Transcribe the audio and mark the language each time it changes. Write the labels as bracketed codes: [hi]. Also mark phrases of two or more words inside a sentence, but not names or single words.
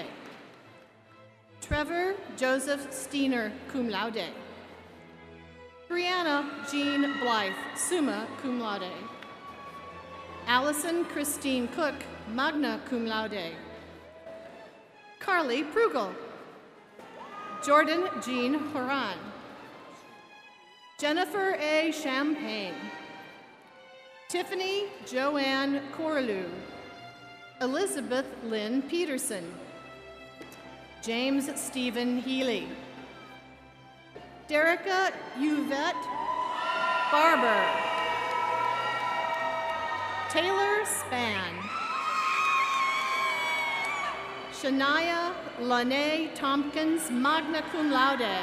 [en] Trevor Joseph Steiner, [la] cum laude. [en] Brianna Jean Blythe, [la] summa cum laude. [en] Allison Christine Cook, [la] magna cum laude. [en] Carly Prugel. Jordan Jean Horan. Jennifer A. Champagne. Tiffany Joanne Corlew. Elizabeth Lynn Peterson. James Stephen Healy. Derica Yvette Barber. Taylor Spann. Shania Lene Tompkins, [la] magna cum laude.